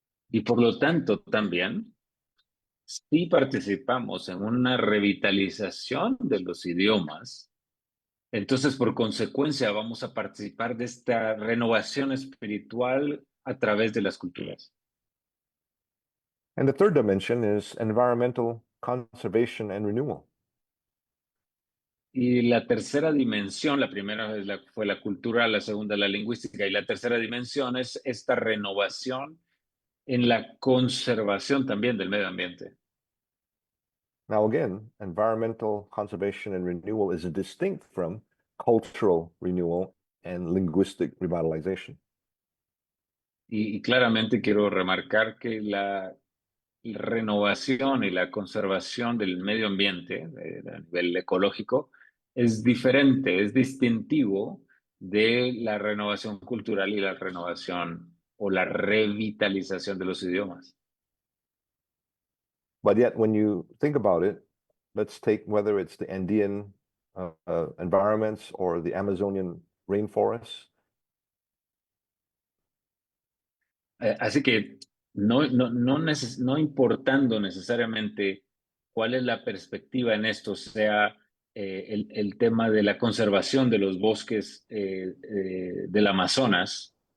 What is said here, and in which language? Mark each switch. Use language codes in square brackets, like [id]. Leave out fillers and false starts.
[es] Y por lo tanto, también, si participamos en una revitalización de los idiomas, entonces por consecuencia vamos a participar de esta renovación espiritual a través de las culturas. [en] And the third dimension is environmental conservation and renewal. [es] Y la tercera dimensión, la primera fue la cultura, la segunda la lingüística, y la tercera dimensión es esta renovación en la conservación también del medio ambiente. [en] Now, again, environmental conservation and renewal is distinct from cultural renewal and linguistic revitalization. [es] Y claramente quiero remarcar que la renovación y la conservación del medio ambiente a nivel ecológico es diferente, es distintivo de la renovación cultural y la renovación o la revitalización de los idiomas. [en] But yet, when you think about it, let's take whether it's the Andean environments or the Amazonian rainforests. [es] Así que no importando necesariamente cuál es la perspectiva en esto, sea el tema de la conservación de los bosques del Amazonas,